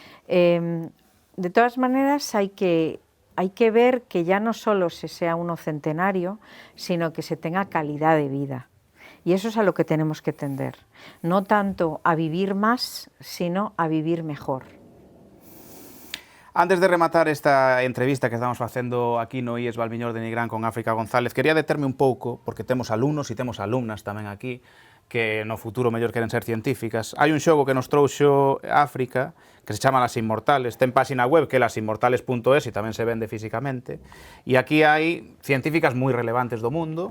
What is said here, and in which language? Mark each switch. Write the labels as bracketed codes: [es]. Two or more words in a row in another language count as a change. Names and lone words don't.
[es] De todas maneras hay que ver que ya no solo se sea uno centenario, sino que se tenga calidad de vida. Y eso es a lo que tenemos que tender, no tanto a vivir más, sino a vivir mejor. [gl] Antes de rematar esta entrevista que estamos facendo aquí no IES Valmiñor de Nigrán con África González, quería determe un pouco, porque temos alumnos e temos alumnas tamén aquí, que no futuro mellor queren ser científicas. Hai un xogo que nos trouxo África, que se chama Las Inmortales, ten página web que é lasinmortales.es e tamén se vende físicamente, e aquí hai científicas moi relevantes do mundo.